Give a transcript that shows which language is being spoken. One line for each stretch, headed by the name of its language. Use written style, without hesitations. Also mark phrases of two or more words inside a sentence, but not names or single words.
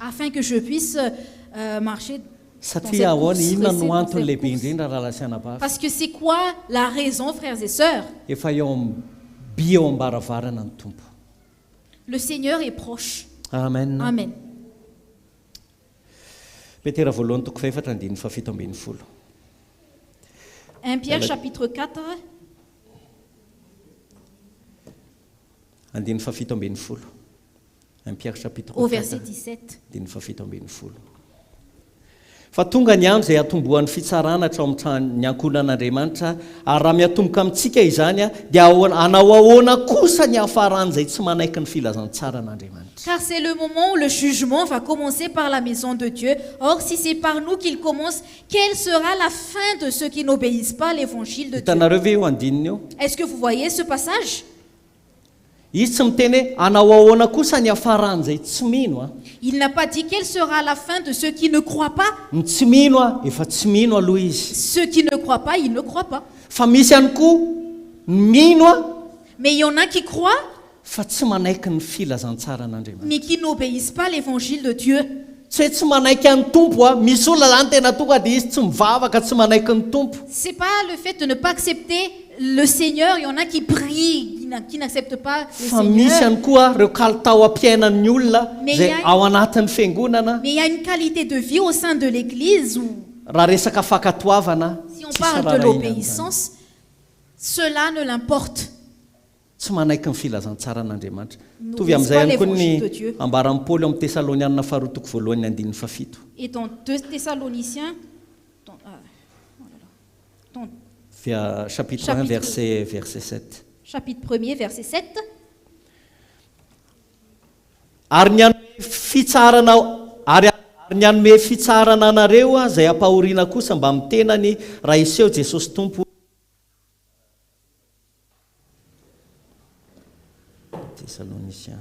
French: Afin que je puisse marcher.
Malagasy: Satria ahoana inona no antony lehibe indrindra raha lasiana bavy.
French: Parce que c'est quoi la raison, frères et sœurs?
Malagasy: Efa eo amin'ny bi eo ambaravarana ny tompo.
French: Le Seigneur est proche. Amen. Amen.
Malagasy: Petera voalohany toko faefatra andiny fafito ambin'ny folo.
French: 1 Pierre chapitre 4.
Malagasy: Andiny fafito ambin'ny folo.
French: 1 Pierre chapitre 4. Au verset 17.
Malagasy: Andiny fafito ambin'ny folo. Fa tonga ny andro izay atombohan'ny fitsarana hatrao amin'ny ankohonan'Andriamanitra ary raha miatomboka amintsika izany dia hanao ahoana kosa ny hafaran'izay tsy manaiky ny filazantsara an'Andriamanitra.
French: Car c'est le moment où le jugement va commencer par la maison de Dieu. Or, si c'est par nous qu'il commence, quelle sera la fin de ceux qui n'obéissent pas à l'évangile de Dieu?
Malagasy: Hitanareo ve io andininy io?
French: Est-ce que vous voyez ce passage?
Malagasy: Izy tsy miteny hoe hanao ahoana kosa ny hafaran'izay tsy mino.
French: Il n'a pas dit quelle sera la fin de ceux qui ne croient pas.
Malagasy: Ny tsy mino efa tsy mino aloha izy.
French: Ceux qui ne croient pas, ils ne croient pas.
Malagasy: Fa misy ihany koa mino
French: Mais il y en a qui croient,
Malagasy: fa tsy manaiky ny filazantsara an'Andriamanitra.
French: mais qui n'obéissent pas à l'évangile de Dieu.
Malagasy: Tsy hoe tsy manaiky an'ny tompo a, misy olona zany tena tonga dia izy tsy mivavaka tsy manaiky ny tompo.
French: C'est pas le fait de ne pas accepter le Seigneur. Il y en a qui prient, qui n'acceptent pas le
Malagasy: Fa misy
French: Seigneur.
Malagasy: ihany koa reo kalitao ampiainan'ny olona
French: Mais
Malagasy: zay
French: il y a-
Malagasy: ao anatin'ny fiangonana.
French: Mais il y a une qualité de vie au sein de l'Église où,
Malagasy: Raha resaka fakatoavana,
French: si on
Malagasy: tsisy
French: parle de
Malagasy: raharaina zany.
French: l'obéissance, cela ne l'importe.
Malagasy: Tsy manaiky ny filazantsara an'Andriamanitra.
French: Nous
Malagasy: Tovy amin'izay
French: laisse
Malagasy: ihany
French: pas
Malagasy: koa
French: l'évangile de
Malagasy: ny
French: Dieu.
Malagasy: ambaran'ny Paoly amin'ny Tesalonianina faharoa toko voalohany andininy fafito.
French: Et dans 2 Thessaloniciens, dans Chapitre 1, Chapitre- verset 7. chapitre 1er, verset 7,
Malagasy: Ary ny anome fitsarana ary ny anome fitsarana anareo a zay ampahoriana kosa mba mitenany raha iseho Jesosy Tompo.
French: Thessaloniciens.